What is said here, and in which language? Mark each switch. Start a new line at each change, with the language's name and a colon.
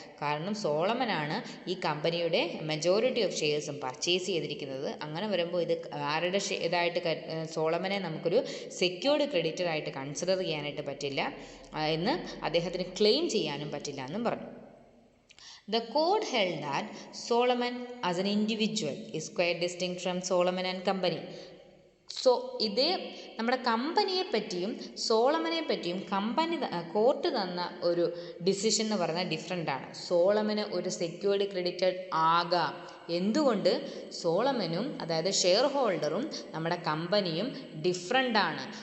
Malayalam: കാരണം സോളമനാണ് ഈ കമ്പനിയുടെ മെജോറിറ്റി ഓഫ് ഷെയർസും പർച്ചേസ് ചെയ്തിരിക്കുന്നത്. അങ്ങനെ വരുമ്പോൾ ഇത് ആരുടെ ഇതായിട്ട് സോളമനെ നമുക്കൊരു സെക്യൂർഡ് ക്രെഡിറ്ററായിട്ട് കൺസിഡർ ചെയ്യാനായിട്ട് പറ്റില്ല എന്ന് അദ്ദേഹത്തിന് ക്ലെയിം ചെയ്യാനും പറ്റില്ല എന്നും പറഞ്ഞു.
English: The court held that Solomon as an individual is quite distinct from Solomon and Company.
Malayalam: ഇത് നമ്മുടെ കമ്പനിയെ പറ്റിയും സോളമനെ പറ്റിയും കോർട്ട് തന്ന ഒരു ഡിസിഷൻ എന്ന് പറഞ്ഞാൽ ഡിഫറെൻ്റ് ആണ്. സോളമന് ഒരു സെക്യൂർഡ് ക്രെഡിറ്റഡ് ആകാം. എന്തുകൊണ്ട്? സോളമനും അതായത് ഷെയർ ഹോൾഡറും നമ്മുടെ കമ്പനിയും ഡിഫറെൻ്റ് ആണ്.